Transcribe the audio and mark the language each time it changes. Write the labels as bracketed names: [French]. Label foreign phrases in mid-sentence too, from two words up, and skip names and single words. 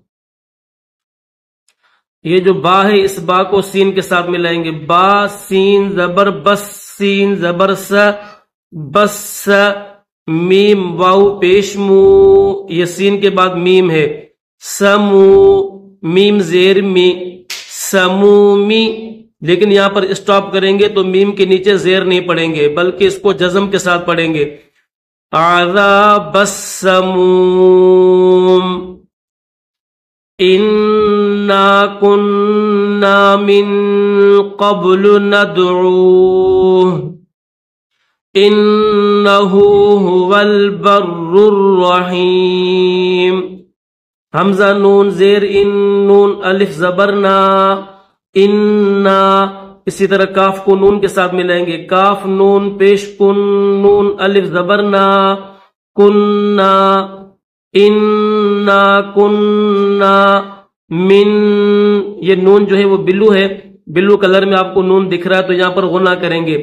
[Urdu] یہ جو با ہے اس با کو سین کے ساتھ ملائیں گے، با سین زبر بس، سین زبر س، بس میم واو پیش مو، یہ سین کے بعد میم ہے، سمو میم زیر می، سمومی، لیکن یہاں پر اسٹاپ کریں گے تو میم کے نیچے زیر نہیں پڑیں گے بلکہ اس کو جزم کے ساتھ پڑھیں گے۔ [Arabic] عذاب السموم انا کننا من قبل ندعوه انه هو البر الرحیم۔ [Urdu] حمزہ نون زیر ان، نون الف زبرنا، انا، اسی طرح کاف کو نون کے ساتھ ملائیں گے، کاف نون پیش کن، نون الف زبرنا، کننا، [Arabic] انا کننا من، [Urdu] یہ نون جو ہے وہ بلو ہے، بلو کلر میں آپ کو نون دکھ رہا ہے تو یہاں پر غنہ کریں گے۔